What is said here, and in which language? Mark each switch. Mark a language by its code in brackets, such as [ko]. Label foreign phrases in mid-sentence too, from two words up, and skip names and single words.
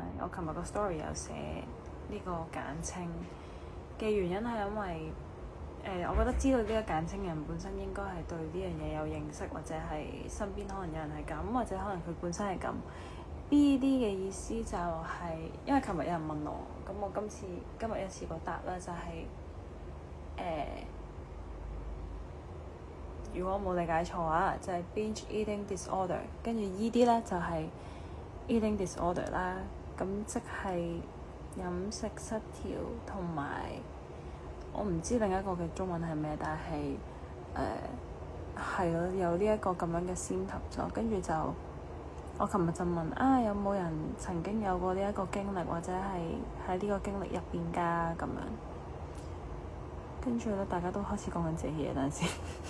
[yue] 我琴日個 story 有寫呢個簡稱嘅原因係因為我覺得知道呢個簡稱嘅人本身應該係對呢樣嘢有認識，或者係身邊可能有人係咁，或者可能佢本身係咁。BED 嘅意思就係、因為琴日有人問我，咁我今日一次過答啦，就係、如果我冇理解錯啊，就係 [en] binge eating disorder， [yue] 跟住 ED 咧就係 [en] eating disorder [yue] 啦，咁即係飲食失調同埋我唔知另一個嘅中文係咩，但係係咯，有呢一個咁樣嘅 symptom 咗，跟住就我琴日就問啊，有冇人曾經有過呢一個經歷，或者係喺呢個經歷入邊㗎咁樣，跟住咧大家都開始講緊自己嘢，等陣先。